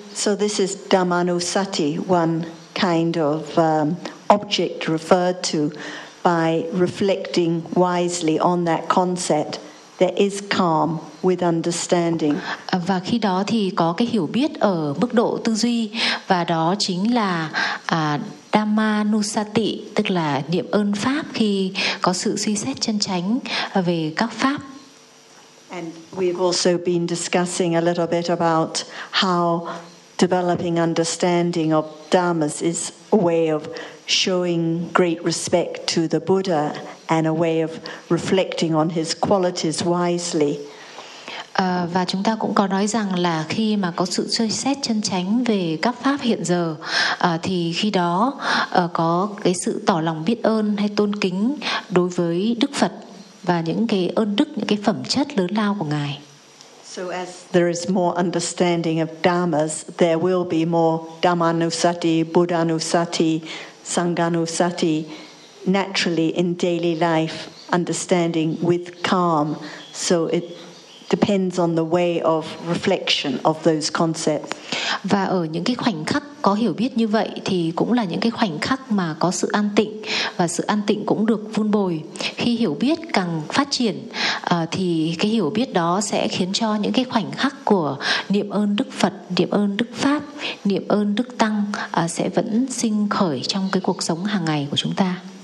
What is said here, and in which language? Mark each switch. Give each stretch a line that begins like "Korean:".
English: So this is dhammanusati, one kind of object referred to by reflecting wisely on that concept. There is calm with understanding.
Vietnamese: Và khi đó thì có cái hiểu biết ở mức độ tư duy, và đó chính là Dhammanusati, tức là niệm ơn pháp khi có sự suy xét chân chánh về các pháp.
English: And we've also been discussing a little bit about how developing understanding of dharmas is a way of showing great respect to the Buddha and a way of reflecting on his qualities wisely.
Vietnamese: Và chúng ta cũng có nói rằng là khi mà có sự suy xét chân chánh về các pháp hiện giờ, thì khi đó có cái sự tỏ lòng biết ơn hay tôn kính đối với Đức Phật và những cái ơn đức, những cái phẩm chất lớn lao của Ngài.
English: So as there is more understanding of dharmas, there will be more Dhammanusati, Buddhanusati, Sanghanusati, naturally in daily life, understanding with calm. So it depends on the way of reflection of those concepts.
Vietnamese: Và ở những cái khoảnh khắc có hiểu biết như vậy thì cũng là những cái khoảnh khắc mà có sự an tịnh, và sự an tịnh cũng được vun bồi. Khi hiểu biết càng phát triển thì cái hiểu biết đó sẽ khiến cho những cái khoảnh khắc của niệm ơn Đức Phật, niệm ơn Đức Pháp, niệm ơn Đức Tăng sẽ vẫn sinh khởi trong cái cuộc sống hàng ngày của chúng ta.